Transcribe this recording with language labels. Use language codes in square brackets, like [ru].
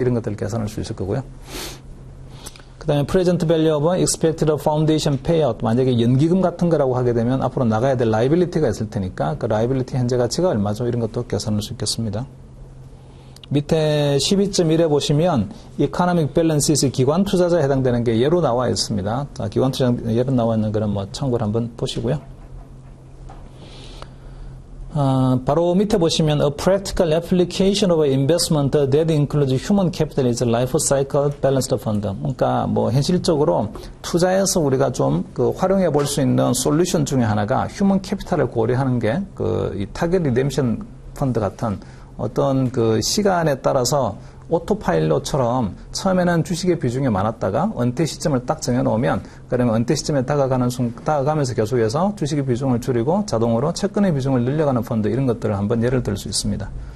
[ko] 이런 것들을 계산할 수 있을 거고요. 그 다음에 [en] present value of expected foundation payout, [ko] 만약에 연기금 같은 거라고 하게 되면 앞으로 나가야 될 liability가 있을 테니까 그 liability 현재 가치가 얼마죠? 이런 것도 계산할 수 있겠습니다. 밑에 12.1에 보시면 economic balances 기관 투자자에 해당되는 게 예로 나와 있습니다. 자, 기관 투자 예로 나와 있는 거는 뭐 참고를 한번 보시고요. 바로 밑에 보시면 [en] a practical application of investment that includes human capital is life cycle balanced fund. [ko] 그러니까 뭐 현실적으로 투자에서 우리가 좀 그 활용해 볼 수 있는 솔루션 중에 하나가 휴먼 캐피탈을 고려하는 게 그 이 타겟 리뎀션 펀드 같은 어떤 그 시간에 따라서 오토파일럿처럼 처음에는 주식의 비중이 많았다가 은퇴 시점을 딱 정해놓으면 그러면 은퇴 시점에 다가가면서 계속해서 주식의 비중을 줄이고 자동으로 채권의 비중을 늘려가는 펀드 이런 것들을 한번 예를 들 수 있습니다.